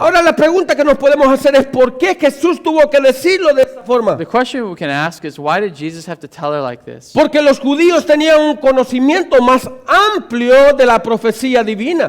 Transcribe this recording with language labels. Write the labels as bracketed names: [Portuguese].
[Spanish] Ahora la pregunta que nos podemos hacer es ¿por qué Jesús tuvo que decirlo de esta forma? [English] The question we can ask is, why did Jesus have to tell her like this? [Spanish] Porque los judíos tenían un conocimiento más amplio de la profecía divina.